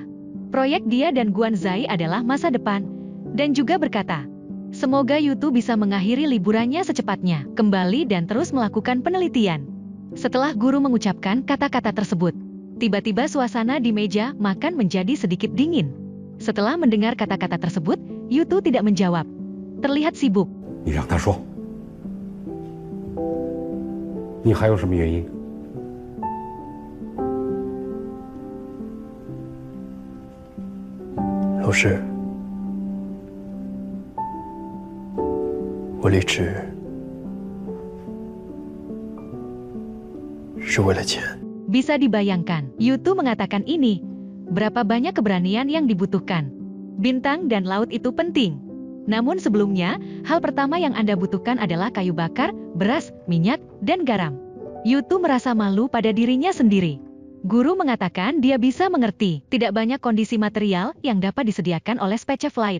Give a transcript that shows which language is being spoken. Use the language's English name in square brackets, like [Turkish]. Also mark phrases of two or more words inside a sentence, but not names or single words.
[Indonesian] Proyek dia dan Guanzai adalah masa depan, dan juga berkata, semoga Yutu bisa mengakhiri liburannya secepatnya, kembali dan terus melakukan penelitian. Setelah guru mengucapkan kata-kata tersebut, tiba-tiba suasana di meja makan menjadi sedikit dingin. Setelah mendengar kata-kata tersebut, Yutu tidak menjawab. Terlihat sibuk. [Chinese] 你让他说，你还有什么原因？老师，我离职是为了钱。 [Indonesian] Bisa dibayangkan, Yutu mengatakan ini. Berapa banyak keberanian yang dibutuhkan. Bintang dan laut itu penting. Namun sebelumnya, hal pertama yang Anda butuhkan adalah kayu bakar, beras, minyak, dan garam. Yutu merasa malu pada dirinya sendiri. Guru mengatakan dia bisa mengerti, tidak banyak kondisi material yang dapat disediakan oleh Space Flight.